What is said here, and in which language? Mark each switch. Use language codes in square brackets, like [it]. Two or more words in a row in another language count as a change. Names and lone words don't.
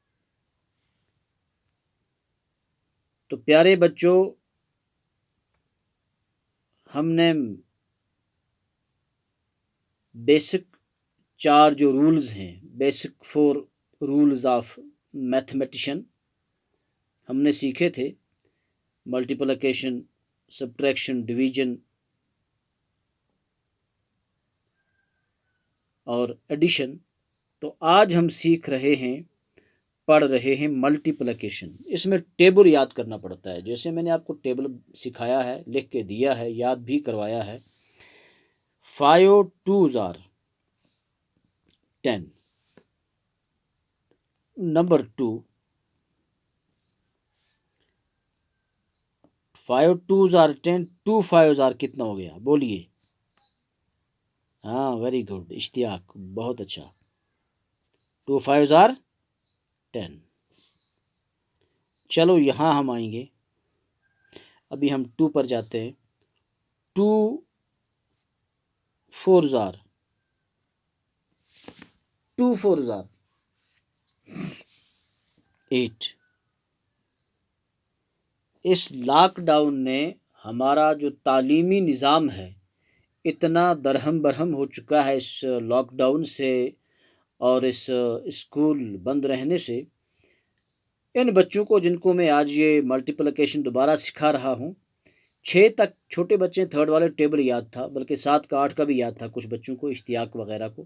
[ur] تو پیارے بچوں، ہم نے بیسک 4 جو رولز ہیں، [en] basic 4 rules of mathematician [ur] ہم نے سیکھے تھے، [en] multiplication, subtraction, division [ur] اور ایڈیشن۔ تو آج ہم سیکھ رہے ہیں، پڑھ رہے ہیں ملٹیپلیکیشن۔ اس میں ٹیبل یاد کرنا پڑتا ہے، جیسے میں نے آپ کو ٹیبل سکھایا ہے، لکھ کے دیا ہے، یاد بھی کروایا ہے۔ [en] 5 2s are 10۔ [ur] نمبر 2، [en] 5 2s are 10، 2 5s are [ur] کتنا ہو گیا؟ بولیے۔ ہاں، [en] very good [ur] اشتیاق، بہت اچھا۔ [en] 2 5s are 10۔ [ur] چلو یہاں ہم آئیں گے، ابھی ہم 2 پر جاتے ہیں۔ [en] 2 4s are 2 4s are 8۔ [ur] اس لاک ڈاؤن نے ہمارا جو تعلیمی نظام ہے اتنا درہم برہم ہو چکا ہے، اس لاک ڈاؤن سے اور اس اسکول بند رہنے سے۔ ان بچوں کو جن کو میں آج یہ ملٹیپلیکیشن دوبارہ سکھا رہا ہوں، 6 تک چھوٹے بچے تھرڈ والے ٹیبل یاد تھا، بلکہ 7 کا 8 کا بھی یاد تھا کچھ بچوں کو، اشتیاق وغیرہ کو۔